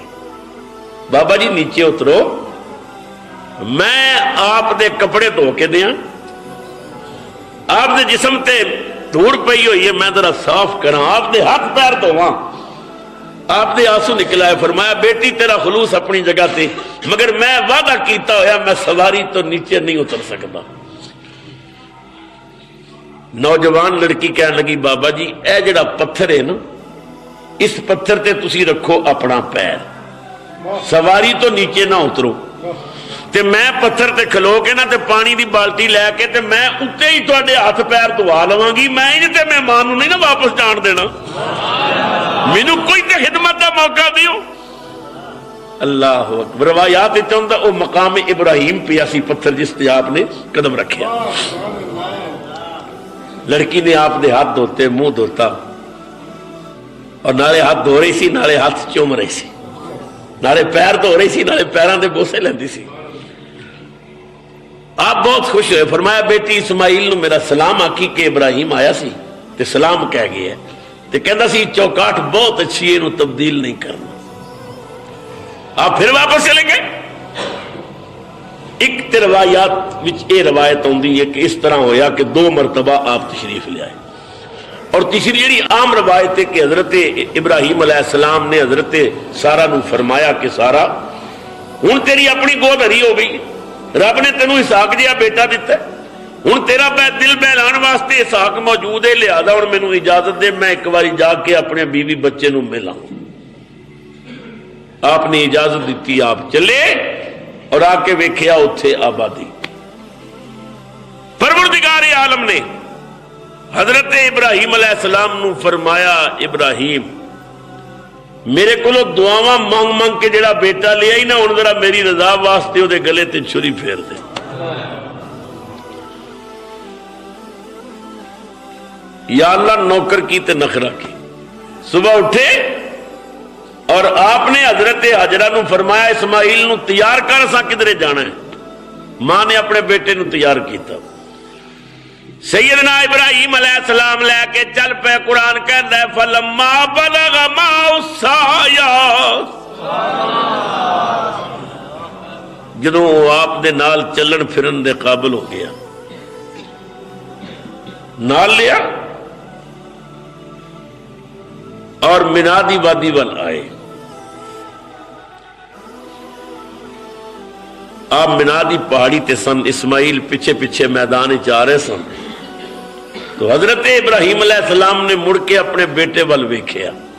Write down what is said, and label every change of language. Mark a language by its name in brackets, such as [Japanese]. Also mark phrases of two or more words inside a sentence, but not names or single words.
[Punjabi] بابا جی نیچے اترو میں آپ دے کپڑے دھو کے دیاں. آپ دے جسم تے دھوڑ پئی ہوئی ہے میں ذرا صاف کراں. آپ دے ہاتھ پیر دھواں. آپ دے آنسو نکلا ہے. فرمایا بیٹی تیرا خلوص اپنی جگہ تے مگر میں وعدہ کیتا ہویا میں سواری تو نیچے نہیں اتر سکتا. نوجوان لڑکی کہنے لگی بابا جی اے جڑا پتھر ہے نا اس پتھر تے تسی رکھو اپنا پیر سواری تو نیچے نہ اترو. تے میں پتھر تے کھلو کے نا تے پانی دی بالٹی لے کے تے میں اتنے ہی تواڈے ہاتھ پیر دھوا لواں گی. میں انج تے مہمان نوں نہیں نا واپس جان دینا. مینوں کوئی تے خدمت دا موقع دیو. [Arabic] اللہ اکبر. [Punjabi] روایات وچ ہوندا او مقام ابراہیم پیا سی پتھر جس تے آپ نے قدم رکھیا. لڑکی نے آپ دے ہاتھ دھوتے منہ دھوتا اور نالے ہاتھ دھو رہی سی نالے ہاتھ چوم رہی سی نالے پیر دھو رہی سی نالے پیراں دے بوسے لیندی سی. آپ بہت خوش ہوئے. فرمایا بیٹی اسماعیل نو میرا سلام آکی کہ ابراہیم آیا سی تے سلام کہہ گیا تے کہندا سی چوکاٹ بہت اچھی ہے انہوں تبدیل نہیں کرنا. آپ پھر واپس چلیں گے؟ ایک تے روایات وچ یہ روایت آتی ہے کہ اس طرح ہویا کہ 2 مرتبہ آپ تشریف لے آئے، اور تیسری جڑی عام روایت ہے کہ حضرت ابراہیم علیہ السلام نے حضرت سارا نو فرمایا کہ سارا ہن تیری اپنی گود ہری ہو گئی، رب نے تینوں اسحاق جہا بیٹا دیتا ہے، ہن تیرا دل بہلان واسطے اسحاق موجود ہے، لہذا ہن مینوں اجازت دے میں ایک باری جا کے اپنے بیوی بچے نو ملاں۔ آپ نے اجازت دیتی، آپ چلے اور آ کے ویکھیا اتھے آبادی۔ پروردگار عالم نے حضرت ابراہیم علیہ السلام نو فرمایا ابراہیم میرے کولو دعاواں مانگ مانگ کے جڑا بیٹا لیا ہی نا، ہن ذرا میری رضا واسطے وہ گلے تے چھری پھیر دے۔ یا اللہ نوکر کی تے نخرہ کی۔ صبح اٹھے اور آپ نے حضرت حجرہ نو فرمایا اسماعیل نو تیار کر، اساں کدھرے جانا ہے۔ ماں نے اپنے بیٹے نو تیار کیتا، سیدنا ابراہیم علیہ السلام لے کے چل پے۔ قرآن کہندا ہے [Arabic] فلما بلغ معه السعي، [Punjabi] جدوں آپ دے نال چلن پھرن دے قابل ہو گیا، نال لیا اور منادی وادی وال آئے۔ آپ منادی پہاڑی تے سن، اسماعیل پیچھے پیچھے میدان چ آ رہے سن، تو حضرت ابراہیم علیہ السلام نے مڑ کے اپنے بیٹے وال ویکھیا۔